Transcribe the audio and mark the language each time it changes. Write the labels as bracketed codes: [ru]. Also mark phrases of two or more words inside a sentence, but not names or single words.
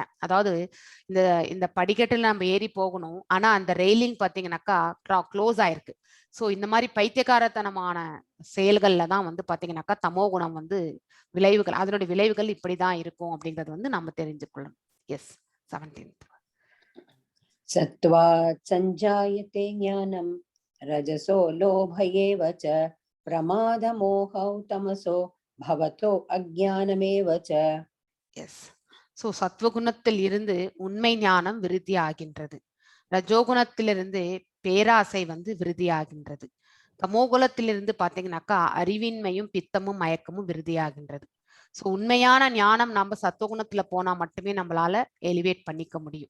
[ta] அதாவது இந்த இந்த படிக்கட்டுல நம்ம ஏறி போகணும், ஆனா அந்த ரெயிலிங் பாத்தீங்கன்னாக்கா க்ளோஸ் ஆயிருக்கு. ஸோ இந்த மாதிரி பைத்தியக்காரத்தனமான செயல்கள்ல தான் வந்து பாத்தீங்கன்னாக்கா தமோ குணம் வந்து விளைவுகள், அதனுடைய விளைவுகள் இப்படிதான் இருக்கும் அப்படிங்கறது வந்து நம்ம தெரிஞ்சுக்கொள்ளணும். எஸ். 17th. [sa] सत्त्वा संजायते ज्ञानं रजसो लोभ एव च प्रमादमोहौ तमसो भवतो अज्ञानमेव च. [ta] எஸ். ஸோ சத்வகுணத்தில் இருந்து உண்மை ஞானம் விருத்தி ஆகின்றது. ரஜோகுணத்திலிருந்து பேராசை வந்து விருத்தி ஆகின்றது. தமோகுலத்திலிருந்து பாத்தீங்கன்னாக்கா அறிவின்மையும் பித்தமும் மயக்கமும் விருதியாகின்றது. ஸோ உண்மையான ஞானம் நம்ம சத்துவகுணத்துல போனா மட்டுமே நம்மளால எலிவேட் பண்ணிக்க முடியும்.